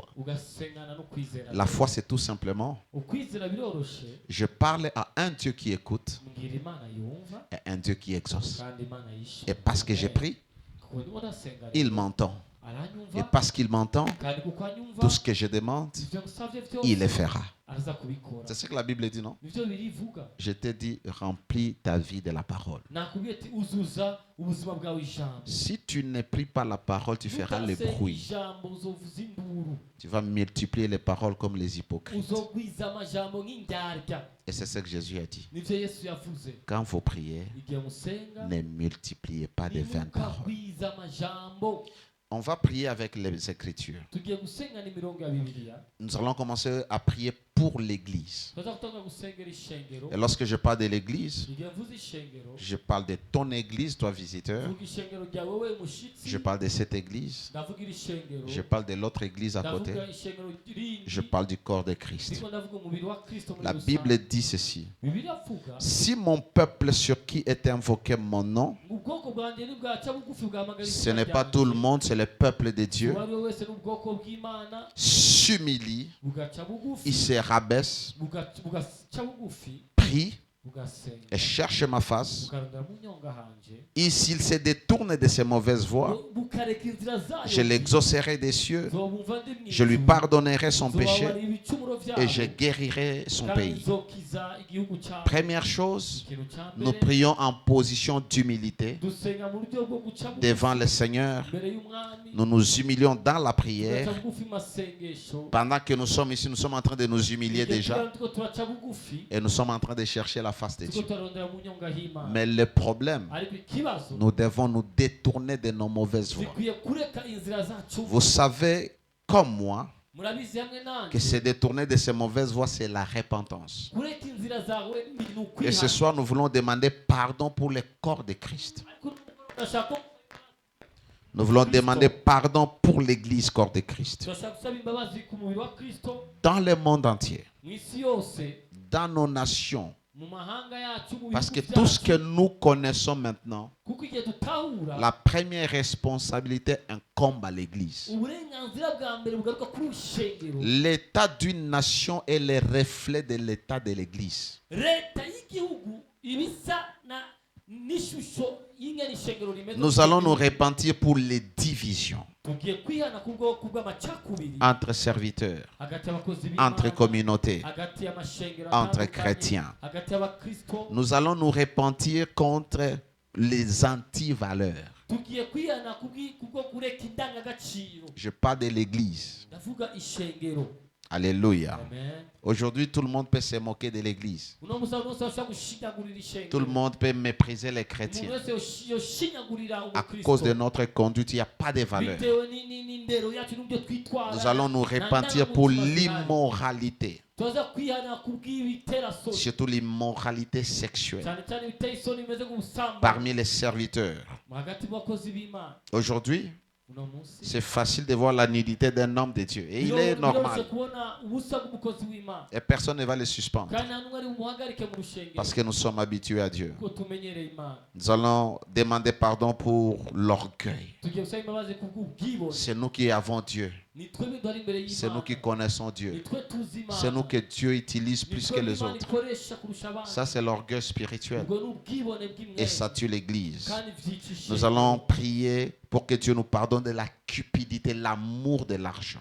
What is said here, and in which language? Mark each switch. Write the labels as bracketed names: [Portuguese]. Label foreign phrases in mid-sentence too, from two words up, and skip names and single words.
[French] La foi, c'est tout simplement, je parle à un Dieu qui écoute et un Dieu qui exauce. Et parce que je prie, il m'entend. Et parce qu'il m'entend, tout ce que je demande, il le fera. [Rundi] aza kubikora. [French] C'est ce que la Bible dit, non? [Rundi] Nivyo birivuga. [French] Je t'ai dit, remplis ta vie de la parole. [Rundi] Nakubwiye ati uzuza ubuzima bwawe ijambo. [French] Si tu ne pries pas la parole, tu feras le bruit. [Rundi] Ijambo uzovuza induru. [French] Tu vas multiplier les paroles comme les hypocrites. [Rundi] Uzogwiza amajambo nk'indyarya. [French] Et c'est ce que Jésus a dit. [Rundi] Nivyo Yesu yavuze. [French] Quand vous priez, [Rundi] Igihe musenga [French] ne multipliez pas de vaines paroles. [Rundi] ntimukagwize amajambo. [French] On va prier avec les Écritures. [Rundi] Tugiye gusenga n'imirongo ya Bibiliya. [French] Nous allons commencer à prier pour l'Église. [Rundi] Tuza gutanga gusengera ishengero. [French] Et lorsque je parle de l'Église, [Rundi] Igihe mvuze ishengero. [French] je parle de ton Église, toi visiteur. [Rundi] Mvuga ishengero ryawe wowe mushitsi. [French] Je parle de cette Église. [Rundi] Ndavuga iri shengero. [French] Je parle de l'autre Église à côté. [Rundi] Ndavuga ishengero rindi. [French] Je parle du corps de Christ. [Rundi] Ndiko ndavuga umubiri wa Kristo muri [French] La [Rundi] rusange. [French] Bible dit ceci. [Rundi] Bibiliya ivuga. [French] Si mon peuple sur qui est invoqué mon nom, [Rundi] Ubwoko bwanjye nibwaca bugufi bwamagara [French] ce n'est pas tout le monde, c'est le peuple de Dieu, [Rundi] uwo ari we wese n'ubwoko bw'Imana [French] s'humilie, [Rundi] bugaca bugufi [French] il se rabaisse, [Rundi] bugaca bugufi [French] prie [Rundi] bugasenga [French] et cherche ma face. [Rundi] bukarondera mu nyonga hanje [French] Et s'il se détourne de ses mauvaises voies, [Rundi] bukareka inzira zayo [French] je l'exaucerai des cieux, [Rundi] zobumva ndi mwijuru [French] je lui pardonnerai son péché [Rundi] zobabarira ibicumuro vyabo [French] et je guérirai son [Rundi] kandi [French] pays. [Rundi] nzokiza igihugu cyawe. [French] Première chose, [Rundi] Ikintu cya [French] nous [Rundi] mbere [French] prions en position d'humilité [Rundi] dusenga mu buryo bwo guca bugufi [French] devant le Seigneur. [Rundi] imbere y'umwami [French] Nous nous humilions dans la prière. [Rundi] tugaca bugufi mu masengesho. [French] Pendant que nous sommes ici, nous sommes en train de nous humilier [Rundi] Igihe [French] déjà [Rundi] tugira tuko turaca bugufi [French] et nous sommes en train de chercher la face de [Rundi] tuko [French] Dieu. [Rundi] turarondera mu nyonga h'Imana. [French] Mais le problème, [Rundi] Ariko ikibazo [French] nous devons nous détourner de nos mauvaises voies. [Rundi] zikwiye kureka inzira zacu. [French] Vous savez, comme moi, [Rundi] Murabizi hamwe nanjye [French] que se détourner de ces mauvaises voies, c'est la repentance. [Rundi] kureka inzira zawe ni [French] Et [Rundi] ukwihana. [French] ce soir, nous voulons demander pardon pour le corps de Christ. [Rundi] Ariko turashaka ko- [French] Nous voulons demander pardon pour l'Église, corps de Christ. [Rundi] turashaka gusaba imbabazi ku mubiri wa Kristo [French] Dans le monde entier, [Rundi] mu isi yose, [French] dans nos nations. [Rundi] mu mahanga yacu, mu [French] Parce que [Rundi] bihugu [French] tout ce que [Rundi] byacu. [French] nous connaissons maintenant, [Rundi] Kuko igihe dutahura [French] la première responsabilité incombe à l'Église. [Rundi] uburenganzira bwa mbere bugaruka kuri ushengero. [French] L'état d'une nation est le reflet de l'état de l'Église. [Rundi] Leta y'igihugu ibisa na n'ishusho y'ingene ishengero rimeze. [French] Nous allons nous repentir pour les divisions [Rundi] tugiye kwihana kubw'amacakubiri [French] entre serviteurs, [Rundi] hagati y'abakozi b'Imana, [French] entre communautés, [Rundi] hagati y'amashengero [French] entre [Rundi] atandukanye, [French] chrétiens. [Rundi] hagati y'abakristo. [French] Nous allons nous repentir contre les antivaleurs. [Rundi] Tugiye kwihana kubwo kureka indangagaciro. [French] Je parle de l'Église. [Rundi] Ndavuga ishengero. [French] Alléluia. [Rundi] Amen. [French] Aujourd'hui, tout le monde peut se moquer de l'Église. [Rundi] Uno musaza wose ashobora gushinyagurira ishengero. [French] Tout le monde peut mépriser les [Rundi] Umuntu [French] chrétiens. [Rundi] wese yoshinyagurira [French] À [Rundi] umukristo. [French] cause de notre conduite, il n'y a pas de valeur. [Rundi] Bitewe n'indero yacu n'ibyo twitwara. [French] Nous allons nous repentir pour l'immoralité, [Rundi] tuza kwihana kubw'ibitera soni. [French] surtout l'immoralité sexuelle [Rundi] cyane cyane ibiteye isoni bimeze nk'ubusambanyi [French] parmi les serviteurs. [Rundi] hagati mu bakozi b'Imana. [French] Aujourd'hui, [Rundi] Uno munsi [French] c'est facile de voir la nudité d'un homme de Dieu. Et il est normal. [Rundi] kubona ubusa bw'umukozi w'Imana. [French] Et personne ne va le suspendre. [Rundi] Kandi nta n'umwe ari bumuhagarike mu rushengero. [French] Parce que nous sommes habitués à Dieu. [Rundi] Kuko tumenyereye Imana. [French] Nous allons demander pardon pour l'orgueil. [Rundi] Tugiye gusaba imbabazi kubw'ubwibone. [French] C'est nous qui avons Dieu. [Rundi] Ni twebwe duhari imbere y'Imana. [French] C'est nous qui connaissons [Rundi] Ni [French] Dieu. [Rundi] twe tuzi Imana. [French] C'est nous que Dieu utilise [Rundi] Ni [French] plus que [Rundi] twebwe [French] les [Rundi] Imana [French] autres. [Rundi] ikoresha kurusha abandi. [French] Ça, c'est l'orgueil spirituel. [Rundi] Ubwo ni ubwibone bw'imwere. [French] Et ça tue l'Église. [Rundi] Kandi vyica ishengero. [French] Nous allons prier pour que Dieu nous pardonne de la cupidité, l'amour de l'argent.